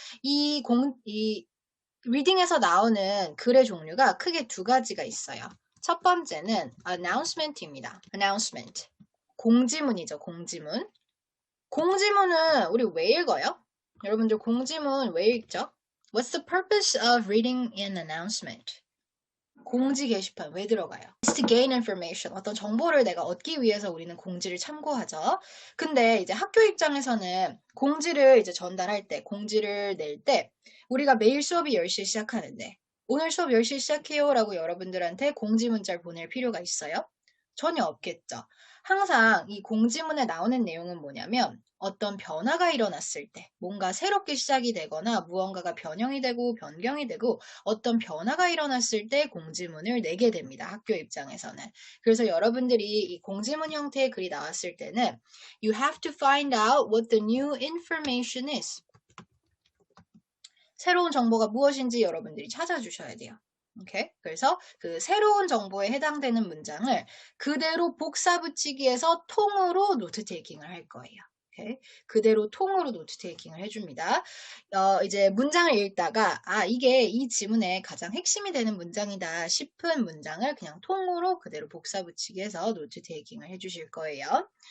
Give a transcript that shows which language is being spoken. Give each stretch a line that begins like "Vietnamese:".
Korean: 이 리딩에서 나오는 글의 종류가 크게 두 가지가 있어요. 첫 번째는 announcement입니다. announcement. 공지문이죠, 공지문. 공지문은 우리 왜 읽어요? 여러분들 공지문 왜 읽죠?
English: What's the purpose of reading an announcement?
Korean: 공지 게시판 왜 들어가요?
English: It's to gain information.
Korean: 어떤 정보를 내가 얻기 위해서 우리는 공지를 참고하죠. 근데 이제 학교 입장에서는 공지를 이제 전달할 때, 공지를 낼 때, 우리가 매일 수업이 10시에 시작하는데, 오늘 수업 10시에 시작해요 라고 여러분들한테 공지 문자를 보낼 필요가 있어요? 전혀 없겠죠. 항상 이 공지문에 나오는 내용은 뭐냐면 어떤 변화가 일어났을 때 뭔가 새롭게 시작이 되거나 무언가가 변형이 되고 변경이 되고 어떤 변화가 일어났을 때 공지문을 내게 됩니다. 학교 입장에서는. 그래서 여러분들이 이 공지문 형태의 글이 나왔을 때는
English: You have to find out what the new information is.
Korean: 새로운 정보가 무엇인지 여러분들이 찾아주셔야 돼요. 오케이? 그래서 그 새로운 정보에 해당되는 문장을 그대로 복사 붙이기에서 통으로 노트 테이킹을 할 거예요. 오케이? 그대로 통으로 노트 테이킹을 해줍니다. 이제 문장을 읽다가 이게 이 지문의 가장 핵심이 되는 문장이다 싶은 문장을 그냥 통으로 그대로 복사 붙이기 해서 노트 테이킹을 해주실 거예요.